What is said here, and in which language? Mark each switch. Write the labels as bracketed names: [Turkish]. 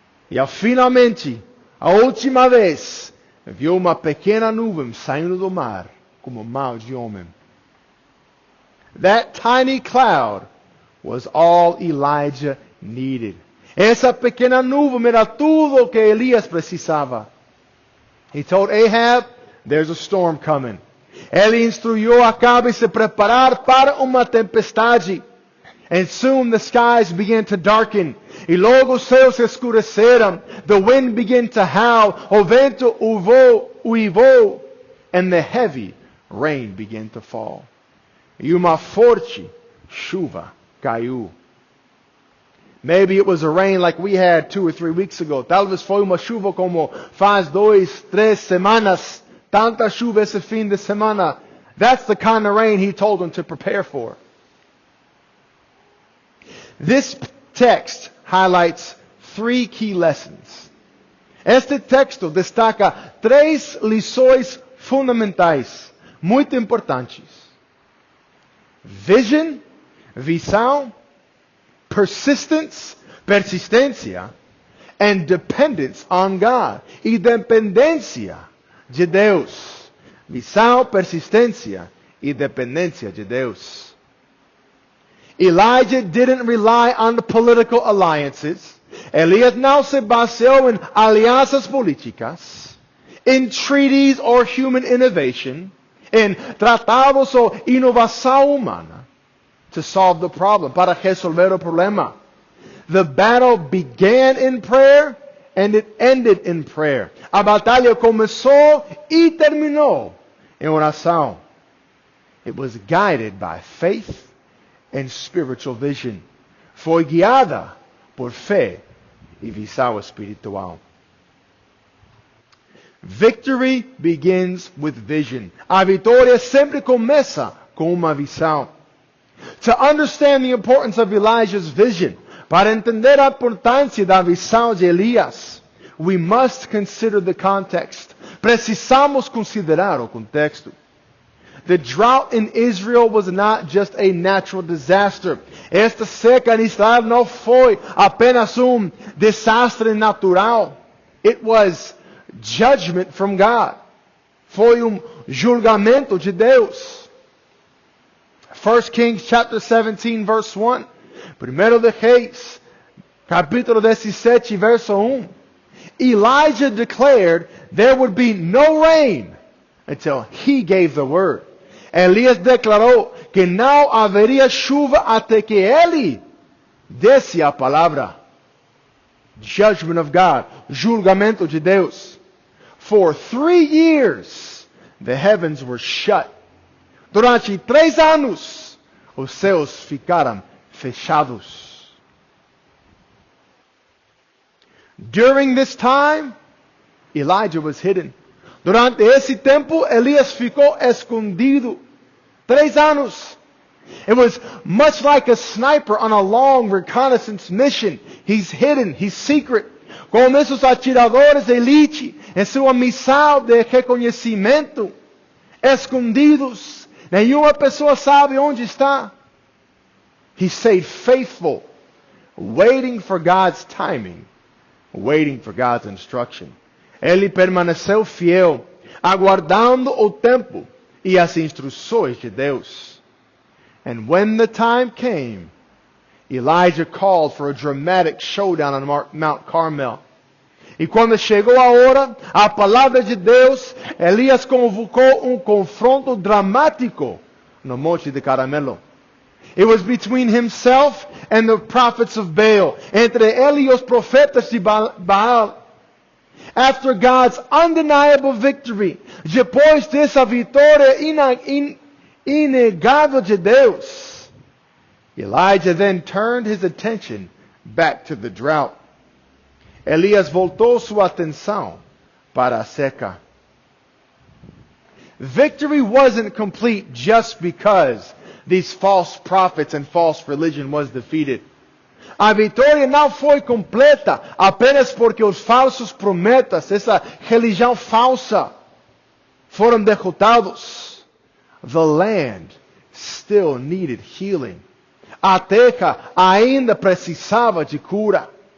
[Portuguese] E finalmente, a última vez, viu uma pequena nuvem saindo do mar, como mão de homem. [English] That tiny cloud was all Elijah needed. [Portuguese] Essa pequena nuvem era tudo o que Elias precisava. [English] He told Ahab, there's a storm coming. [Portuguese] Ele instruiu Acabe a se preparar para uma tempestade. [English] And soon the skies began to darken. [Portuguese] E logo os céus se escureceram. [English] The wind began to howl. [Portuguese] O vento uivou. [English] And the heavy rain began to fall. [Portuguese] E uma forte chuva caiu. [English] Maybe it was a rain like we had 2 or 3 weeks ago. [Portuguese] Talvez foi uma chuva como faz 2, 3 semanas. Tanta chuva esse fim de semana. [English] That's the kind of rain he told them to prepare for. This text highlights 3 key lessons. [Portuguese] Este texto destaca 3 lições fundamentais, muito importantes. [English] Vision, visão, persistence, persistência, and dependence on God. [Portuguese] E dependência de Deus. Visão, persistência e dependência de Deus. [English] Elijah didn't rely on the political alliances. [Portuguese] Elias não se baseou em alianças políticas, [English] in treaties or human innovation, [Portuguese] em tratados ou inovação humana, [English] to solve the problem, [Portuguese] para resolver o problema. [English] The battle began in prayer and it ended in prayer. [Portuguese] A batalha começou e terminou em oração. [English] It was guided by faith and spiritual vision. [Portuguese] Foi guiada por fé e visão espiritual. [English] Victory begins with vision. [Portuguese] A vitória sempre começa com uma visão. [English] To understand the importance of Elijah's vision, [Portuguese] para entender a importância da visão de Elias, [English] we must consider the context. [Portuguese] Precisamos considerar o contexto. [English] The drought in Israel was not just a natural disaster. [Portuguese] Esta seca em Israel não foi apenas desastre natural. [English] It was judgment from God. [Portuguese] Foi julgamento de Deus. [English] 1 Kings chapter 17 verse 1. [Portuguese] Primeiro de Reis, capítulo 17, verso 1. [English] Elijah declared there would be no rain until he gave the word. [Portuguese] Elias declarou que não haveria chuva até que ele desse a palavra. [English] Judgment of God, [Portuguese] julgamento de Deus. [English] For 3 years, the heavens were shut. [Portuguese] Durante 3 anos, os céus ficaram fechados. [English] During this time, Elijah was hidden. [Portuguese] Durante esse tempo, Elias ficou escondido. 3 anos. [English] It was much like a sniper on a long reconnaissance mission. He's hidden, he's secret. [Portuguese] Como esses atiradores de elite em sua missão de reconhecimento, escondidos. Nenhuma pessoa sabe onde está. [English] He stayed faithful, waiting for God's timing, waiting for God's instruction. [Portuguese] Ele permaneceu fiel, aguardando o tempo e as instruções de Deus. [English] And when the time came, Elijah called for a dramatic showdown on Mount Carmel. [Portuguese] E quando chegou a hora, a palavra de Deus, Elias convocou confronto dramático no Monte de Carmelo. [English] It was between himself and the prophets of Baal. [Portuguese] Entre ele e os profetas de Baal. [English] After God's undeniable victory, [Portuguese] depois dessa vitória inegável de Deus, [English] Elijah then turned his attention back to the drought. [Portuguese] Elias voltou sua atenção para a seca. [English] Victory wasn't complete just because these false prophets and false religion was defeated. [Portuguese] A vitória não foi completa apenas porque os falsos profetas, essa religião falsa, foram derrotados. [English] The land still needed healing. [Portuguese] A terra ainda precisava de cura.